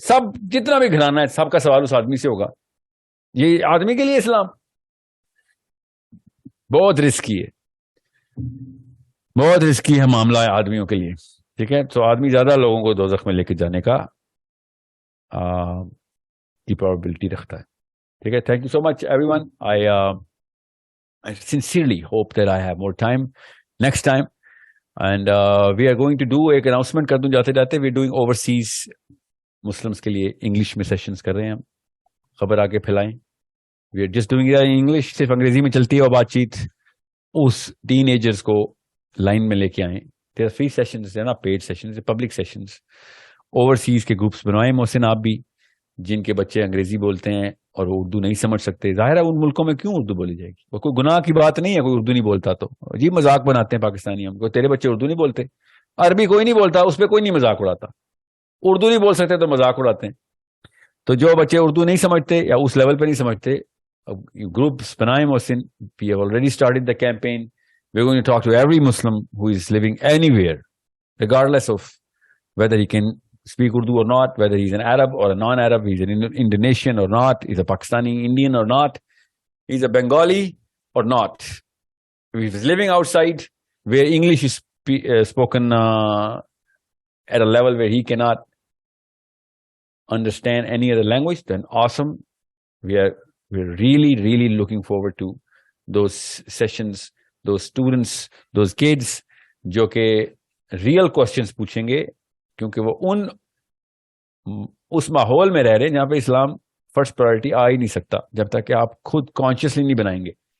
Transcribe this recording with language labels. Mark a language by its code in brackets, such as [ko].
[ur] سب جتنا بھی گھرانا ہے سب کا سوال اس آدمی سے ہوگا. یہ آدمی کے لیے اسلام بہت رسکی ہے, بہت رسکی ہے معاملہ ہے آدمیوں کے لیے. ٹھیک ہے, تو آدمی زیادہ لوگوں کو دوزخ میں لے کے جانے کا کی پرابیبلٹی رکھتا ہے. ٹھیک ہے, [en] Thank you so much everyone. I sincerely hope that I have more time next time. And we are going to do [ur] ایک announcement کر دوں جاتے جاتے. [en] We are doing overseas Muslims [ur] کے لیے انگلش میں سیشنز کر رہے ہیں ہم. خبر آگے پھیلائیں. [en] We are just doing it in English. [ur] صرف انگریزی میں چلتی ہے اور بات چیت. اس ٹین ایجرز کو لائن میں لے کے آئیں. [en] There are free sessions, they're not paid sessions, they're public sessions. [ur] Overseas کے گروپس بنوائیں محسن آپ بھی, جن کے بچے انگریزی بولتے ہیں اور وہ اردو نہیں سمجھ سکتے. ظاہر ہے ان ملکوں میں کیوں اردو بولی جائے گی, وہ کوئی گناہ کی بات نہیں ہے کوئی اردو نہیں بولتا تو. جی مذاق بناتے ہیں پاکستانی ہم کو, تیرے بچے اردو نہیں بولتے. عربی کوئی نہیں بولتا, اس پہ کوئی نہیں مذاق اڑاتا. اردو نہیں بول سکتے تو مذاق اڑاتے ہیں. تو جو بچے اردو نہیں سمجھتے یا اس لیول پہ نہیں سمجھتے, گروپس بنائیں محسن. [en] We have already started the campaign. We're going to talk to every Muslim who is living anywhere, regardless of whether he can speak Urdu or not, whether he's an Arab or a non-Arab, he's an Indonesian or not, he's a Pakistani Indian or not, he's a Bengali or not. If he's living outside where English is spoken at a level where he cannot understand any other language, then awesome. We're really, really looking forward to those sessions, those students, those kids [ur] جو کہ real questions پوچھیں گے, کیونکہ وہ اس ماحول میں رہ رہے ہیں جہاں پہ اسلام فرسٹ پرائرٹی آ ہی نہیں سکتا جب تک کہ آپ خود کانشیسلی نہیں بنائیں گے.